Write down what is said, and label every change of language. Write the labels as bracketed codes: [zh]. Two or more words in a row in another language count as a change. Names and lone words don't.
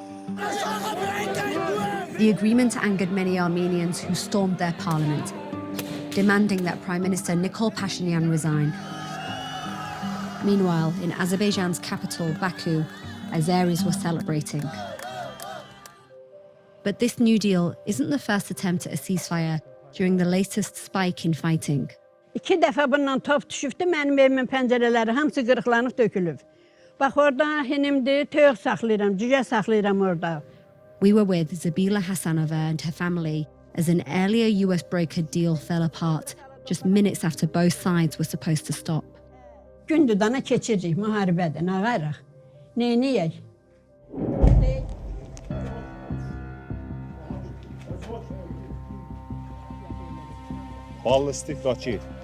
[en] The agreement angered many Armenians who stormed their parliament, demanding that Prime Minister Nikol Pashinyan resign. Meanwhile, in Azerbaijan's capital, Baku, Azeris were celebrating. But this new deal isn't the first attempt at a ceasefire during the latest spike in fighting. [az] 2 dəfə bundan top düşübdü, mənim evimin pəncərələri hamısı qırıqlanıb dökülüb. Bax orada hinimdir, töyük saxlayıram, cücə saxlayıram orada. [en] We were with Zabila Hasanova and her family as an earlier US brokered deal fell apart just minutes after both sides were supposed to stop. [az] Gündür dana keçirik, müharibədir, nə qayrıq? Neyniyək? Ballistik raket.